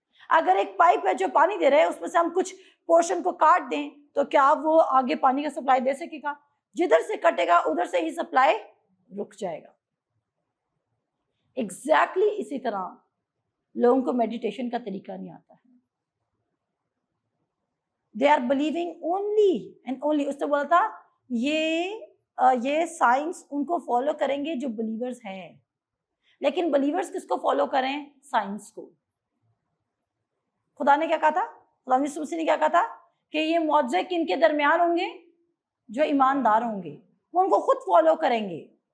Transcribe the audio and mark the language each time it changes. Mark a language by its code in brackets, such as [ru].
[ur] اگر ایک پائپ ہے جو پانی دے رہا ہے, اس میں سے ہم کچھ پورشن کو کاٹ دیں تو کیا وہ آگے پانی کا سپلائی دے سکے گا؟ جدھر سے کٹے گا ادھر سے ہی سپلائی رک جائے گا. ایگزیکٹلی اسی طرح لوگوں کو میڈیٹیشن کا طریقہ نہیں آتا ہے. [en] They are believing only and only. [ur] اس نے بولا تھا یہ سائنس ان کو فالو کریں گے جو بلیورز ہیں, لیکن بلیورز کس کو فالو کریں؟ سائنس کو. خدا نے کیا کہا تھا؟ خدا نے کیا کہا تھا کہ یہ معجزے کن کے درمیان ہوں گے؟ جو ایماندار ہوں گے, وہ ان کو خود فالو کریں گے.